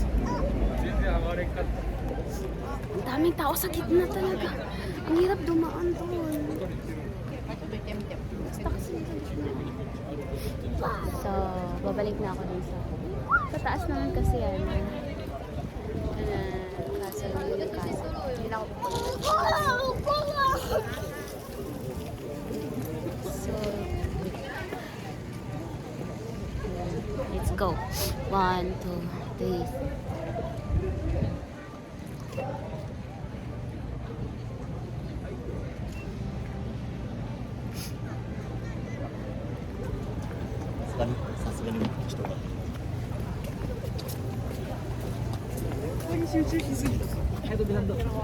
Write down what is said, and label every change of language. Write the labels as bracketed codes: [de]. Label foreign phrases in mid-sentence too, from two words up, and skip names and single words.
[tl] Ang daming tao sa gitna talaga. Ang hirap dumaan doon. Basta kasi sa gitna. So, babalik na ako dun sa taas naman kasi yan. Kaso yung kaso. Hindi na ako so, [en] let's go. [tl] 1, 2, 3. [ja] さすがに人が集中しすぎた。 [tl] Ay, ito bilando.